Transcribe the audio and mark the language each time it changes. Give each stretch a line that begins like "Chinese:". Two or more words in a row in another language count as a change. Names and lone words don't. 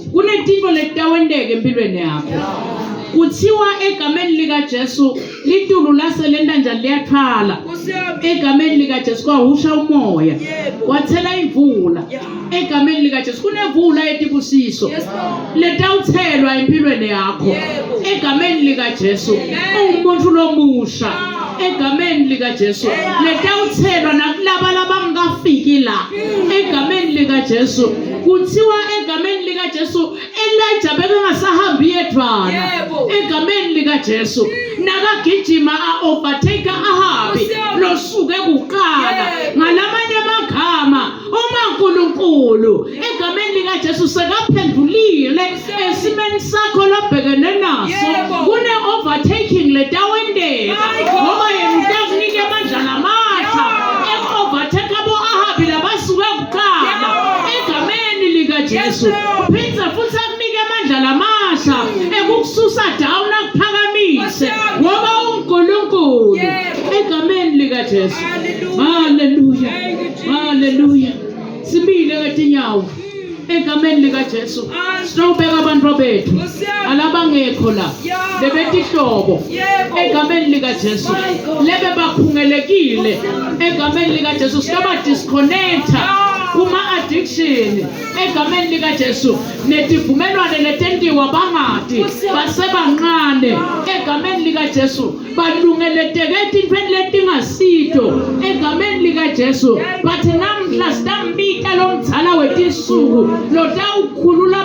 Swati: Kunezinto letawendeke empilweni yakho. Kuthiwa egameni likaJesu litulu laselenda njalo liyakhala. Kusiyami. Egameni likaJesu kwahusha umoya. Yebo. Wathela imvula.
English: Yeah.
Swati: Egameni likaJesu kunemvula yetibusiso.
English: Yes, Lord.
Swati: Letawuthelwa empilweni yakho. Yebo. Egameni likaJesu umuntu lomusha. Egameni likaJesu letawuthelwa nakulaba labangafiki la. Egameni likaJesu kuthiwa egameni likaJesu Elijah bekengasahambi yedwana. Yebo. Egameni likaJesu nakagijima overtake Ahabi losuke kuqala Yebo. ngalamanye amagama uNkulunkulu egameni likaJesu sekaphendulile esimeni sakho lobhekene naso Yebo. kune overtaking letawendeka
English: My God.
Swati: ngoba yena utakunike amandla namasha e-overtake abo Ahabi labasuke kuqala egameni likaJesu
English: Yes, Lord.
Swati: phindze futhi akunike amandla lamasha ekukususa down akuphakamise
English: Yes, Lord.
Swati: ngoba uNkulunkulu Yebo. egameni likaJesu.
English: Hallelujah. Hallelujah. Thank you, Jesus. Hallelujah.
Swati: Simile ngetinyawo egameni likaJesu. Sinobeka abantu bethu Kusiyami. alabangekho la
English: Yeah.
Swati: lebetihlobo Yebo. egameni likaJesu
English: My God.
Swati: lebe bakhungelekile egameni likaJesu sinoba disconnecta kuma addiction egameni likaJesu netivumelwane letentiwa bangadi basebancane egameni likaJesu balungeleteke etintweni letingasito egameni likaJesu bathi namhla sitambita lomdzala wetinsuku lotawukhulula